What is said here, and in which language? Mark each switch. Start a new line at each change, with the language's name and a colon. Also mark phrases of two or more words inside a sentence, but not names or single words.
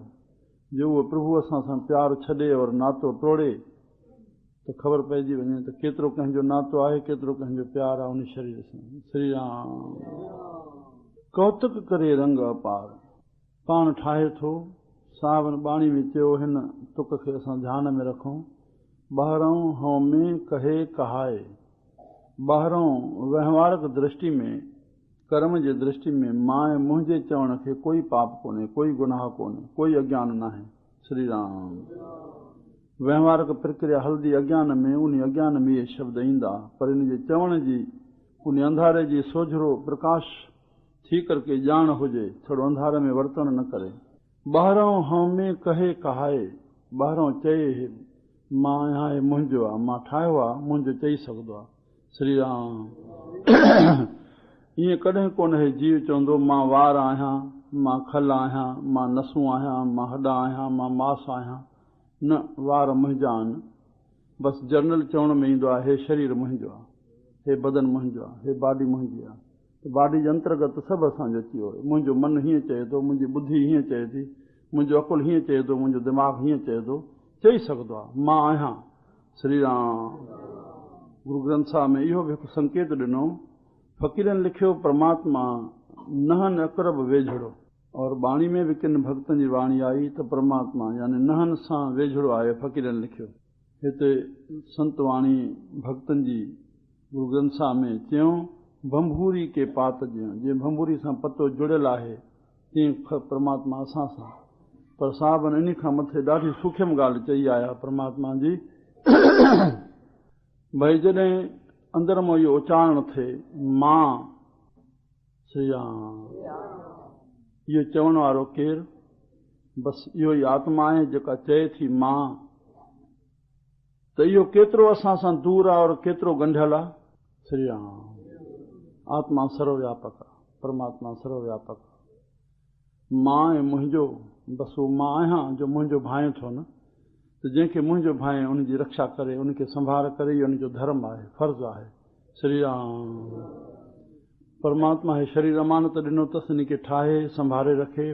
Sindhi: जो उहो प्रभु असां सां प्यार छॾे और नातो तोड़े त ख़बर पइजी वञे त केतिरो कंहिंजो नातो आहे, केतिरो कंहिंजो प्यार आहे उन शरीर सां। श्री राम। कौतुक करे रंग अपार, पाण ठाहे थो। सावन बाणी में चयो, हिन तुक खे असां ध्यान में रखूं। ॿाहिरों हौ में कहे कहाए, ॿाहिरों वहिंवारक दृष्टि में, कर्म जी दृष्टि में मां मुंहिंजे चवण खे कोई पाप कोन्हे, कोई गुनाह कोन्हे, कोई अज्ञान नाहे। श्री राम। वहिंवारक प्रक्रिया हल्दी अज्ञान में, उन अज्ञान में इहे शब्द ईंदा, पर इन जे चवण जी उन अंधारे जी सोझरो प्रकाश थी करके ॼाण हुजे, थोरो अंधारे में वर्तन न करे। ॿाहिरों हौ में कहे कहाए, ॿाहिरों चए मां आहियां, मुंहिंजो आहे, मां ठाहियो आहे, मुंहिंजो चई सघंदो आहे। श्री राम। ईअं कॾहिं कोन आहे जीव चवंदो मां वार आहियां, मां खल आहियां, मां नसूं आहियां, मां हॾ आहियां, मां मांस आहियां। न, वार मुंहिंजा आहिनि। बसि जनरल चवण में ईंदो आहे, हे शरीर मुंहिंजो आहे, हे बदन मुंहिंजो आहे, हे बॉडी मुंहिंजी आहे। त बॉडी जे अंतर्गत सभु असांजो अची वियो। मुंहिंजो मन हीअं चए थो, मुंहिंजी ॿुधी हीअं चए थी, मुंहिंजो अकुलु हीअं चए थो, मुंहिंजो दिमाग़ हीअं चए थो, चई सघंदो आहे मां आहियां। श्री राम। गुरु ग्रंथ साहिब में इहो बि हिकु संकेत ॾिनो, फ़क़ीरनि लिखियो परमात्मा
Arabic: نحن أقرب
Sindhi: वेझड़ो। और बाणी में भी किन भक्तन जी वाणी आई तो परमात्मा यानी नहन सां वेझड़ो आहे फ़क़ीरनि लिखियो। हिते संत वाणी भक्तन जी गुरु ग्रंथ साहिब में चयूं भंभूरी के पात जियो, जीअं भंभूरी सां पतो जुड़ियल आहे तीअं परमात्मा असां सां। पर साहिबनि इन खां मथे ॾाढी सूक्ष्म ॻाल्हि चई आया परमात्मा जी भई जॾहिं अंदर मां इहो उचारण थिए मां श्री राम, इहो चवण वारो केरु? बसि इहो ई आत्मा आहे जेका चए थी मां। त इहो केतिरो असां सां दूर आहे और केतिरो ॻंढियल आहे। श्री राम। आत्मा सर्वव्यापक आहे, परमात्मा सर्वव्यापक आहे। मां ऐं मुंहिंजो, बसि उहो मां आहियां जो मुंहिंजो भाए थो न, त जंहिंखे मुंहिंजो भाए उनजी रक्षा करे, उनखे संभाल करे, इहो उनजो धर्म आहे, फर्ज़ु आहे। श्री राम। परमात्मा हे शरीर अमानत ॾिनो अथसि, इनखे ठाहे संभाले रखे।